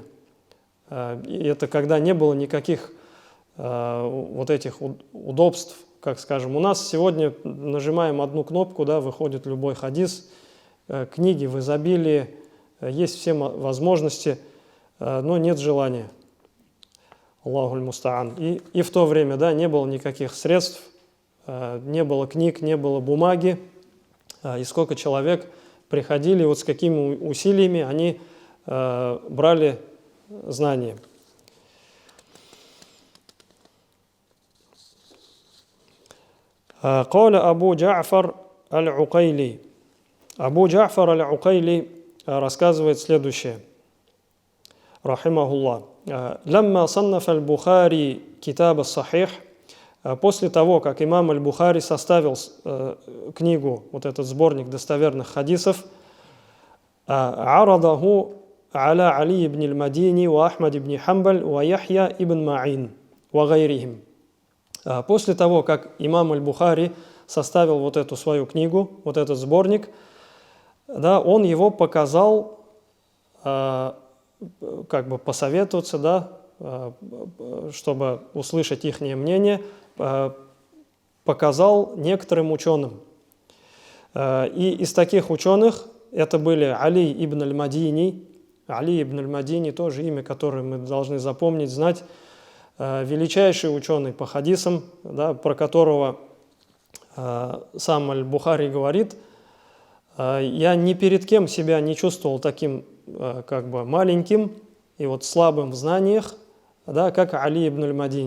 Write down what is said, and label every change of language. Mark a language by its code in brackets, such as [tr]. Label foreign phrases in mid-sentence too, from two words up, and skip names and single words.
[ru] И это когда не было никаких вот этих удобств, как скажем. У нас сегодня нажимаем одну кнопку, да, выходит любой хадис, книги в изобилии, есть все возможности, но нет желания. [ar] الله المستعان. [ru] И в то время, да, не было никаких средств, не было книг, не было бумаги, и сколько человек приходили, вот с какими усилиями они брали знания. [ar] قال أبو جعفر العقيلي. [ru] Абу Джа'фар аль-Укайли рассказывает следующее. Рахимахуллах. [ar] «لما صنف البخاري كتاب الصحيح». [ru] После того, как имам аль-Бухари составил книгу, вот этот сборник достоверных хадисов, [ar] «عرضه على علي بن المديني وأحمد بن حنبل ويحيى بن معين وغيرهم». [ru] После того, как имам аль-Бухари составил вот эту свою книгу, вот этот сборник, да, он его показал, как бы посоветоваться, да, чтобы услышать их мнение, показал некоторым ученым. И из таких ученых это были Али ибн аль-Мадини. Али ибн аль-Мадини тоже имя, которое мы должны запомнить, знать. Величайший ученый по хадисам, да, про которого сам аль-Бухари говорит: «Я ни перед кем себя не чувствовал таким как бы маленьким и вот слабым в знаниях, да, как Али ибн аль-Мадини».